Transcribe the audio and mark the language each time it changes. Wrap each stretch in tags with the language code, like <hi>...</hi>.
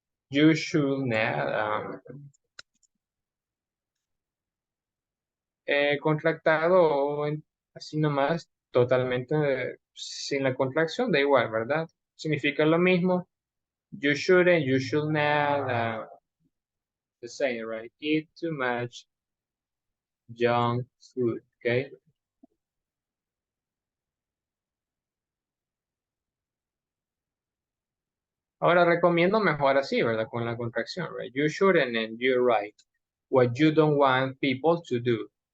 <en>You should not,</en> <es>contractado o así nomás, totalmente sin la contracción, da igual, ¿verdad? Significa lo mismo.</es> <en>You shouldn't, you should not, the same, right? Eat too much junk food, Okay.</en> <es>Ahora recomiendo mejor así, ¿verdad? Con la contracción, right?</es> <en>You shouldn't and you're right. What you don't want people to do.</en>